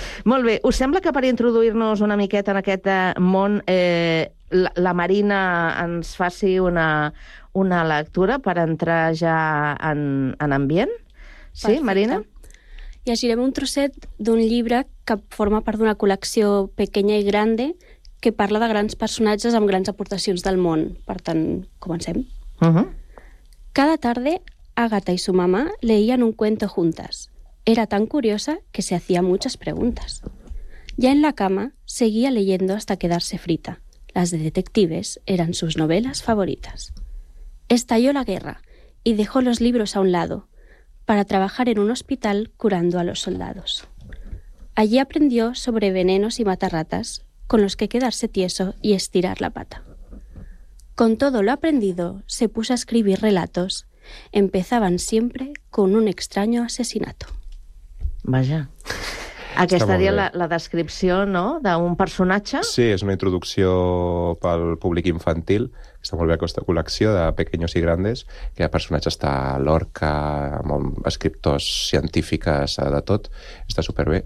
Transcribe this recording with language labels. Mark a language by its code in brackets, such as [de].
[ca] Molt bé, us sembla que per introduir-nos una miqueta en aquest món, la Marina ens faci una lectura per entrar ja en ambient? Perfecte. Sí, Marina? Llegirem un trosset d'un llibre que forma part d'una col·lecció pequeña i grande, que parla de grans personatges amb grans aportacions del món. Per tant, comencem. Uh-huh. [es] Cada tarde, Agatha y su mamá leían un cuento juntas. Era tan curiosa que se hacía muchas preguntas. Ya en la cama, seguía leyendo hasta quedarse frita. Las de detectives eran sus novelas favoritas. Estalló la guerra y dejó los libros a un lado para trabajar en un hospital curando a los soldados. Allí aprendió sobre venenos y matarratas, con los que quedarse tieso y estirar la pata. Con todo lo aprendido, se puso a escribir relatos. Empezaban siempre con un extraño asesinato. [ca] Vaja. Aquesta seria la descripció, no?, d'un personatge. Sí, és una introducció pel públic infantil. Està molt bé aquesta col·lecció de Pequeños y Grandes. Hi ha personatges de Lorca, amb escriptors científics de tot. Està superbé.